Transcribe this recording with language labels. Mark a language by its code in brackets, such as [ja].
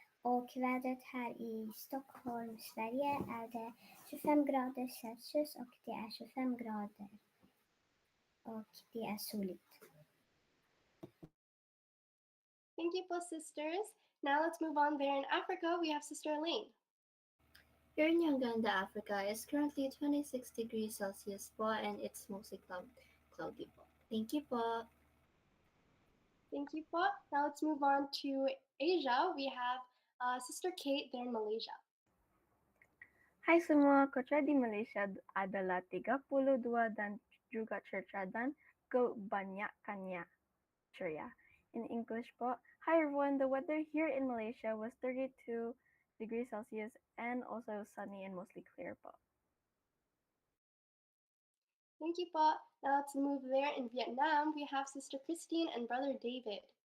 [sv] Och vädret här i Stockholm, Sverige är det 25 grader Celsius och det är 25 grader och det är soligt. [en] Thank you po, sisters. Now let's move on there in Africa. We have Sister Elaine. Here in Uganda, Africa, it's currently 26 degrees Celsius po, and it's mostly cloudy po. Thank you po. Thank you po. Now let's move on to Asia. We have Sister Kate there in Malaysia. [ms] Hai semua, kota di Malaysia adalah 32 dan juga cerah dan kebanyakannya ceria. [en] In English po, hi everyone, the weather here in Malaysia was 32 degrees Celsius and also sunny and mostly clear po. Thank you po. Now let's move there in Vietnam. We have Sister Christine and Brother David.